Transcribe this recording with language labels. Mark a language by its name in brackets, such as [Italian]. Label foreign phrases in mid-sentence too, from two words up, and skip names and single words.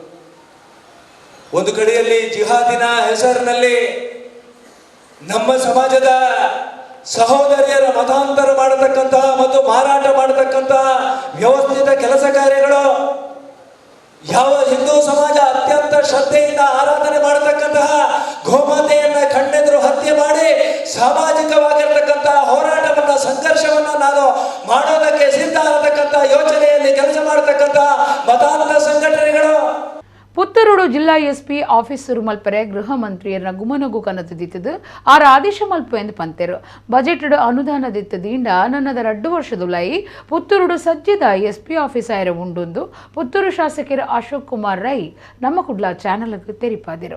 [Kannada] ಒಂದು ಕಡೆಯಲ್ಲಿ ಜಿಹಾದಿನ ಹೆಸರಿನಲ್ಲಿ ನಮ್ಮ ಸಮಾಜದ ಸಹೋದರಿಯರ ಮತಾಂತರ ಮಾಡತಕ್ಕಂತಹ ಮತ್ತು ಮಾರಾಟ ಮಾಡತಕ್ಕಂತಹ ವ್ಯವಸ್ಥಿತ ಕೆಲಸ ಕಾರ್ಯಗಳು, ಯಾವ ಹಿಂದೂ ಸಮಾಜ ಅತ್ಯಂತ ಶ್ರದ್ಧೆಯಿಂದ ಆರಾಧನೆ ಮಾಡತಕ್ಕಂತಹ ಗೋಮಾತೆಯನ್ನ ಕಣ್ಣೆದುರು ಹತ್ಯೆ ಮಾಡಿ ಸಾಮಾಜಿಕವಾಗಿರ್ತಕ್ಕಂತಹ ಹೋರಾಟವನ್ನ, ಸಂಘರ್ಷವನ್ನ ನಾನು ಮಾಡೋದಕ್ಕೆ ಸಿದ್ಧ ಆಗತಕ್ಕಂಥ ಯೋಚನೆಯಲ್ಲಿ ಕೆಲಸ ಮಾಡತಕ್ಕಂಥ ಮತಾಂತರ ಸಂಘಟನೆಗಳು. [Tulu] ಪುತ್ತೂರು ಜಿಲ್ಲಾ [English] SP office [Tulu] ಮಲ್ಪರೆ ಗೃಹ ಮಂತ್ರಿಯರ ಗುಮನಗು ಕನತದಿತ್ತದು ಆರ ಆದೇಶ ಮಲ್ಪ ಎಂದು ಪಂತೆರು. ಬಜೆಟ್ ಅನುದಾನ ದಿತ್ತದಿಂದ ನನ್ನದ 2 ವರ್ಷದುಲೈ ಪುತ್ತೂರು ಸಜ್ಜದ [English] SP office [Tulu] ಆಯರ ಉಂಡೊಂದು ಪುತ್ತೂರು ಶಾಸಕರು ಅಶೋಕ್ ಕುಮಾರ್ ರೈ ನಮ್ಮ ಕುಡ್ಲ ಚಾನಲ್ಗೆ ತೆರಿಪಾದಿರು.